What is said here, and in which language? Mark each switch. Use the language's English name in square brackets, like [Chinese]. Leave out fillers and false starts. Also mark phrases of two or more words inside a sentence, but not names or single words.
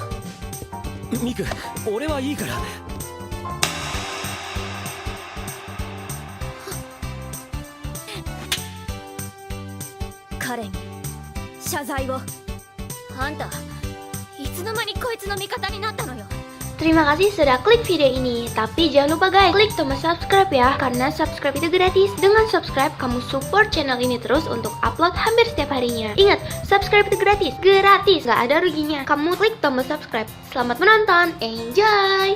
[Japanese] ミク、俺はいいから。彼に謝罪を。あんたいつの間にこいつの味方になったのよ。 [Indonesian] Terima kasih sudah klik video ini. Tapi jangan lupa guys, klik tombol subscribe ya. Karena subscribe itu gratis. Dengan subscribe, kamu support channel ini terus untuk upload hampir setiap harinya. Ingat, subscribe itu gratis. Gratis, gak ada ruginya. Kamu klik tombol subscribe. Selamat menonton, enjoy!